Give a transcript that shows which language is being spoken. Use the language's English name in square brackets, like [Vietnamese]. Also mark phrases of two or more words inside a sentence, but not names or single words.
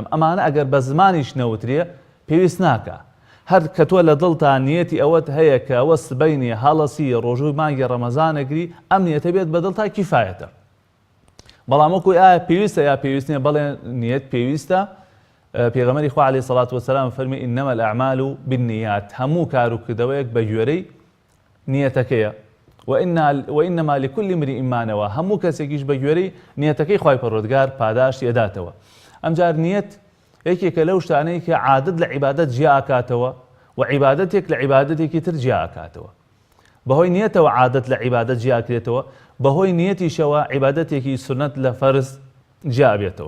[Central Kurdish] ئەمانە ئەگەر بە زمانیش نەوترێ پێویست ناکە. هەر کە تۆ لە دڵتان نیەتی ئەوەت هەیە کە ئەوە سبەینی هەڵەسی ڕۆژووی مانگی ڕەمەزانەگری، ئەم نیەتە بێت بە دڵتا کیفایەتە. بەڵام وەکوی ئایا پێویستە یا پێویست نییە، بەڵێ نیەت پێویستە، پێغەمبەری خوا [Arabic] عەلەیهی سەڵات وەسەلام [Central Kurdish] فەرمی [Arabic] ئینەمە الئەعمال بالنیات، [Central Kurdish] هەموو کار و کردەوەیەک بە گوێرەی نیەتەکەیە. [Arabic] وإنما لكل امرئ ما نوى، [Central Kurdish] هەموو کەسێکیش بە گوێرەی نیەتەکەی خوای پەروەردگار پاداش ئێداتەوە. ئەمجار نیەت یەکێکە لەو شتانەی کە عادەت لە عیبادەت جیا ئاکاتەوە و عیبادەتێک لە عیبادەتێکی تر جیا ئاکاتەوە. بەهۆی نیەتەوە عادەت لە عیبادەت جیا ئاکرێتەوە، بەهۆی نیەتیشەوە عیبادەتێکی سنەت لە فەرز جیا بێتەوە.